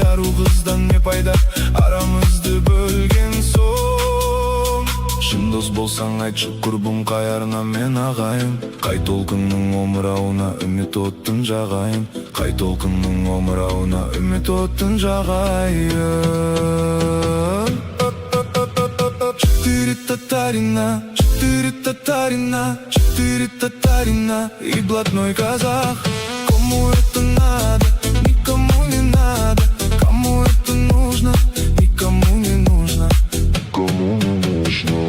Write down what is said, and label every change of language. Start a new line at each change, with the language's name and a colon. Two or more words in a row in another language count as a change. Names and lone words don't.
Kazakh: Ару қыздан не пайда, арамызды бөлген соң. Шын дос болсаң айтшы құрбым қайарына мен ағайын. Қай толқынның омырауына үміт оттың жағайын. Қай толқынның омырауына үміт оттың жағайын.
Russian: Четыре татарина и блатной казах. Кому это надо, никому не надо. Кому это нужно, никому не нужно, никому не нужно.